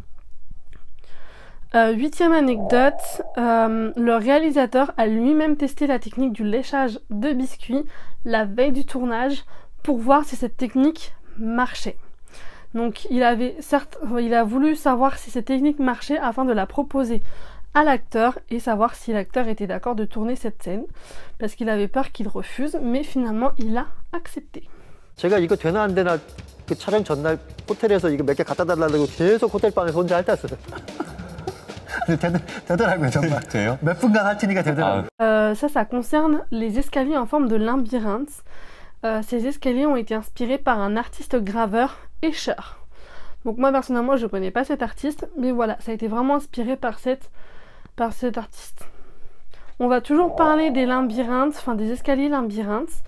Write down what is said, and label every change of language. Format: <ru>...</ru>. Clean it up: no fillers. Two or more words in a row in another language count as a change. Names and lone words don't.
<fr>8e anecdote, le réalisateur a lui-même testé la technique du léchage de biscuits la veille du tournage pour voir si cette technique marchait. Donc il a voulu savoir si cette technique marchait afin de la proposer à l'acteur et savoir si l'acteur était d'accord de tourner cette scène, parce qu'il avait peur qu'il refuse, mais finalement il a accepté.</fr> <ko>제가 이거 되나 안 되나 그 촬영 전날 호텔에서 이거 몇 개 갖다 달라고 계속 호텔 방에서 혼자 핥았어요. 되더라고요 정말. 돼요? 몇 분간 핥으니까 되더라고요.</ko> <fr>Ça concerne les escaliers en forme de labyrinthe. Ces escaliers ont été inspirés par un artiste graveur, Escher. Donc moi personnellement je ne connais pas cet artiste, mais voilà, ça a été vraiment inspiré par cet artiste. On va toujours parler des labyrinthes, enfin des escaliers labyrinthes.</fr>